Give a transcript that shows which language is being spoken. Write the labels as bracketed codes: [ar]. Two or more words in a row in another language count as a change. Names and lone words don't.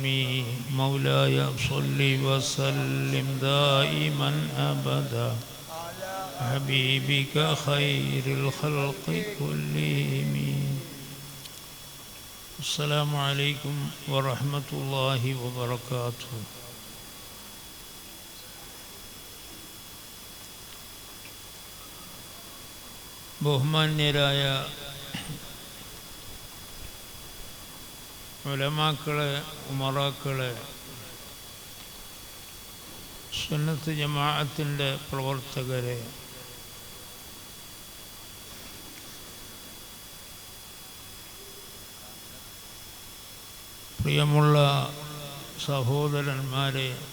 [ar] مولاي صل وسلم دائما أبدا حبيبك خير الخلق كلهم. السلام عليكم ورحمة الله وبركاته. [ml] ബഹുമാന്യരായ ഉലമാക്കളെ, ഉമറാക്കളെ, സുന്നത്ത് ജമാഅത്തിൻ്റെ പ്രവർത്തകരെ, പ്രിയമുള്ള സഹോദരന്മാരെ,